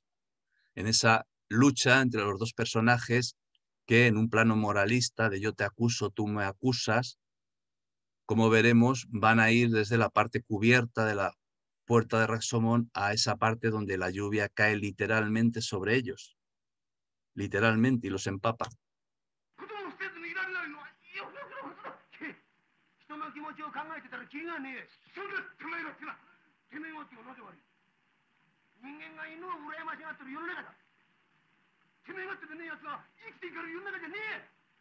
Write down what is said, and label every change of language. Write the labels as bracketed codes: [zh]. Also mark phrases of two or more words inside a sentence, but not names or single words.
[es] En esa lucha entre los dos personajes que en un plano moralista de yo te acuso, tú me acusas, como veremos, van a ir desde la parte cubierta de la puerta de Raxomón a esa parte donde la lluvia cae literalmente sobre ellos, literalmente, y los empapa. [ja] 人の気持ちを考えてたら気がねえ。そんなてめえがってな。てめえがってのはなぜ悪い。人間が犬を羨ましがってる世の中だ。てめえがってでねえやつが生きていける世の中じゃねえ。